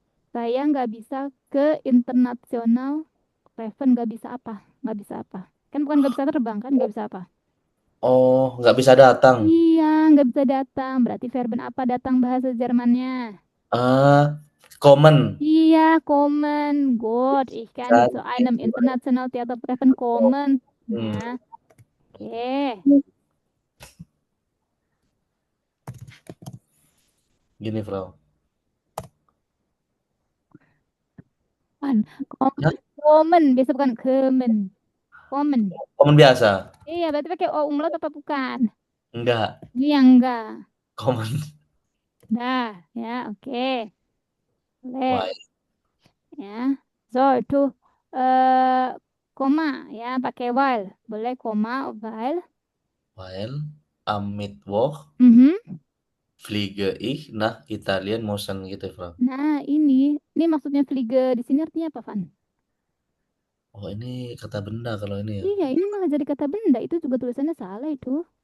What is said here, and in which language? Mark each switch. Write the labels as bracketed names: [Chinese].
[Indonesian] Saya nggak bisa ke internasional Raven, nggak bisa apa? Nggak bisa apa? Kan bukan nggak bisa terbang kan? Nggak bisa apa? Oh, nggak bisa datang. Iya, nggak bisa datang. Berarti verben apa datang bahasa Jermannya? [German] Ah, kommen. [Indonesian] Iya, [German] kommen. Gut, ich kann nicht zu [Indonesian] Cantik. [German] einem international Theatertreffen kommen. Hmm, [Indonesian] Nah, oke. gini, Frau. Kan, Hah? kommen, biasa bukan kemen. Kommen. Komen biasa? Iya, berarti pakai o umlaut apa bukan? Enggak, Iya, enggak. komen. Dah, ya, oke. [English] Why? [Indonesian] Boleh. Ya. So, itu eh koma ya, pakai while. Boleh koma while. [German] Weil am Mittwoch Mhm. fliege ich nach Italien Motion [Indonesian] gitu, [German] Frau. [Indonesian] Nah, ini maksudnya fliege di sini artinya apa, Van? Oh, ini kata benda kalau ini ya. Iya, ini malah jadi kata benda. Itu juga tulisannya salah itu.